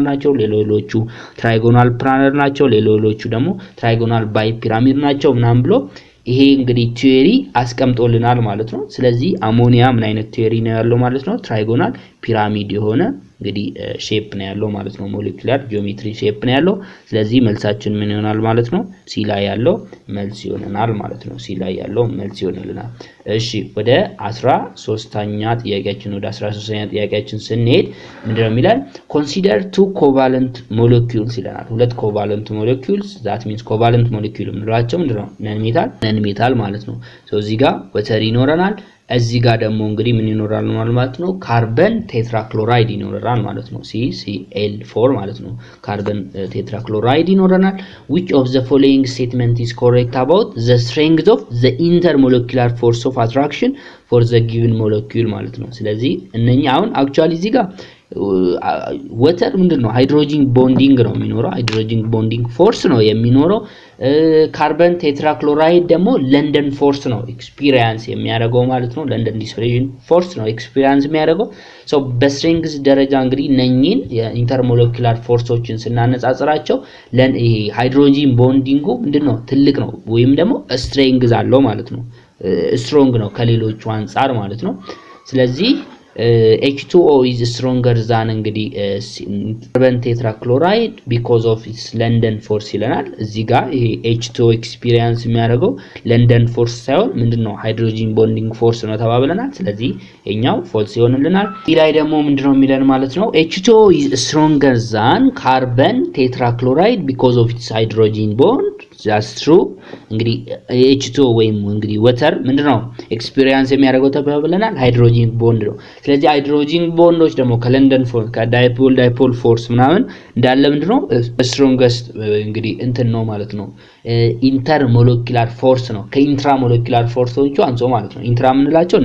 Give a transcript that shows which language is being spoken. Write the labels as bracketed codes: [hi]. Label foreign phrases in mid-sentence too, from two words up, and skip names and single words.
[am] ናቸው ሌሎቹ ትራይጎናል ፕላነር ናቸው ሌሎቹ ደግሞ ትራይጎናል ባይ ፒራሚድ ናቸው ምናምን ብሎ ይሄ እንግዲህ ቲዮሪ አስቀምጦልናል ማለት ነው ስለዚህ አሞኒያ ምን አይነት ቲዮሪ ነው ያለው ማለት ነው ትራይጎናል ፒራሚድ የሆነ እንግዲህ ሼፕ ነው ያለው ማለት ነው ሞለኪውላር ጂኦሜትሪ ሼፕ ነው ያለው ስለዚህ መልሳችን ምን ይሆናል ማለት ነው ሲ ላይ ያለው መልስ ይሆናል ማለት ነው ሲ ላይ ያለው መልስ ይሆናልናል እሺ ወደ 13ኛ ጥያቄያችን ስንሄድ ምንድነው የሚላል [en] consider two covalent molecules [am] ይላል ሁለት [en] covalent molecules that means covalent molecule [am] ምንላቸው ምንድነው [en] non metal [am] ማለት ነው እዚህ ጋር ወተር ይኖረናል እዚህ ጋር ደግሞ እንግዲህ ምን ይኖራል ማለት ነው [en] carbon tetrachloride [am] ይኖራል ማለት ነው CCl4 ማለት ነው [en] carbon tetrachloride [am] ይኖረናል [en] which of the following statement is correct about the strength of the intermolecular force of attraction for the given molecule [am] ማለት ነው ስለዚህ እነኛ አሁን actually እዚህ ጋር ወተር ምንድነው [en] hydrogen bonding [am] ነው የሚኖረው [en] hydrogen bonding [am] ፎርስ ነው የሚኖረው [en] carbon tetrachloride [am] ደግሞ [en] London force [am] ነው ኤክስፒሪየንስ የሚያደርገው ማለት ነው [en] London dispersion [am] ፎርስ ነው ኤክስፒሪየንስ የሚያደርገው ሶ በስትሬንግዝ ደረጃ እንግዲህ እነኚህን የኢንተርሞለኪውላር ፎርሶችን ስናነጻጽራቸው ይሄ ሃይድሮጂን ቦንዲንጉ ምንድነው ትልቅ ነው ወይም ደግሞ ስትሬንግዝ አለው ማለት ነው ስትሮንግ ነው ከሌሎቹ አንፃር ማለት ነው ስለዚህ [en] H2O is stronger than [am] እንግዲህ [en] carbon tetrachloride because of its London force [am] ይለናል እዚህ ጋር ይሄ H2O ኤክስፒሪየንስ የሚያደርገው [en] London force [am] ሳይሆን ምንድነው [en] hydrogen bonding force [am] ነው ተባብለናል ስለዚህ የኛው ፎልስ ይሆንልናል እዚህ ላይ ደግሞ ምንድነው የሚለን ማለት ነው [en] H2O is stronger than carbon tetrachloride because of its hydrogen bond that's true [am] እንግዲህ H2O ወይም እንግዲህ ወተር ምንድነው ኤክስፒሪየንስ የሚያደርገው ተባብለናል [en] hydrogen bond [am] ነው ስለዚህ ሃይድሮጂን ቦንዶች ደግሞ ከለንደን ፎርስ ከዳይፖል ፎርስ ምናምን እንዳለ ምንድነው ስትሮንገስት እንግዲህ እንትን ነው ማለት ነው [en] inter molecular force [am] ነው ከኢንትራ ሞለኪውላር ፎርሶቹ አንጾ ማለት ነው ኢንትራ ምንላቸው